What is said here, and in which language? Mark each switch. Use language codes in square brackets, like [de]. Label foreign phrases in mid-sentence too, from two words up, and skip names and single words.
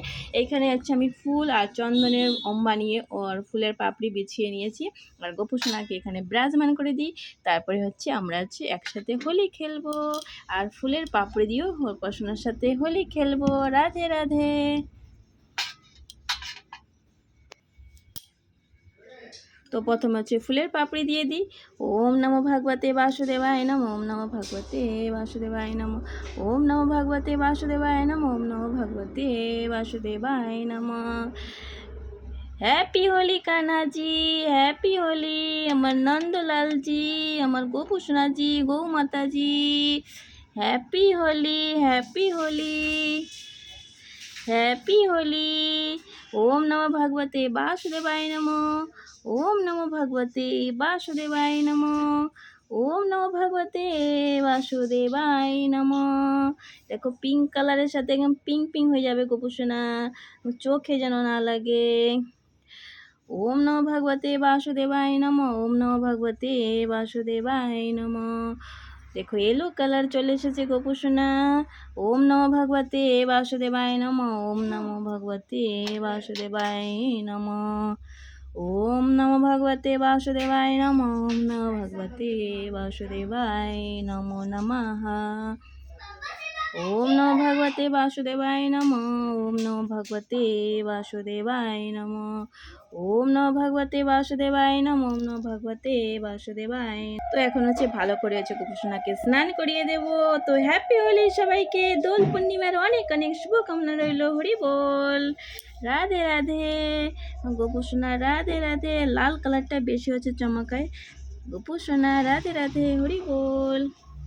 [bn] এইখানে আমি ফুল আর চন্দনের ওম বানিয়ে ওর ফুলের পাপড়ি বিছিয়ে নিয়েছি, আর গোপসোনাকে এখানে বিরাজমান করে দিই। তারপরে আমরা একসাথে হোলি খেলবো, আর ফুলের পাপড়ি দিয়েও গোপসোনার সাথে হোলি খেলবো। রাধে রাধে। তো প্রথমে ফুলের পাপড়ি দিয়ে দিই। [sa] ওম নমো ভগবতে বাসুদেবায় নমঃ, ওম নমো ভগবতে বাসুদেবায় নমঃ, ওম নমো ভগবতে বাসুদেবায় নমঃ, ওম নমো ভগবতে বাসুদেবায় নমঃ। [en] happy Holi [bn] কানাজি, [en] happy Holi [bn] আমার নন্দলালজি, আমার গোপসোনাজি, গৌ মাতাজি। [en] Happy Holi, happy Holi, happy Holi. [sa] ওম নমো ভগবতে বাসুদেবায় নমঃ, ওম নমো ভগবতে বাসুদেবায় নমঃ, ওম নমো ভগবতে বাসুদেবায় নমঃ। [bn] দেখো [en] pink color [bn] সাথে একদম পিঙ্ক পিঙ্ক হয়ে যাবে গোপসোনা, চোখে যেন না লাগে। [sa] ওম নমো ভগবতে বাসুদেবায় নমঃ, ওম নমো ভগবতে বাসুদেবায় নমঃ। [bn] দেখো [en] yellow color [bn] চলে এসেছে গোপসোনা। [sa] ওম নমো ভগবতে বাসুদেবায় নমঃ, ওম নমো ভগবতে বাসুদেবায় নমঃ, ওম নমো ভগবতে বাসুদেবায় নমঃ, ওম নমো ভগবতে বাসুদেবায় নমো নমঃ। ওম নমো ভগবতে বাসুদেবায় নমঃ, ওম নমো ভগবতে বাসুদেবায় নমঃ, ওম নমো ভগবতে বাসুদেবায় নমঃ, ওম নমো ভগবতে বাসুদেবায়। [bn] তো এখন ভালো করে গোপসোনাকে স্নান করিয়ে দেব। তো [en] happy Holi [bn] সবাইকে, দোল পূর্ণিমার অনেক অনেক শুভকামনা রইল। হরি বল। রাধে রাধে। গোপসোনা রাধে রাধে। লাল কালারটা বেশি চমকায়। গোপসোনা রাধে রাধে, হরি বল।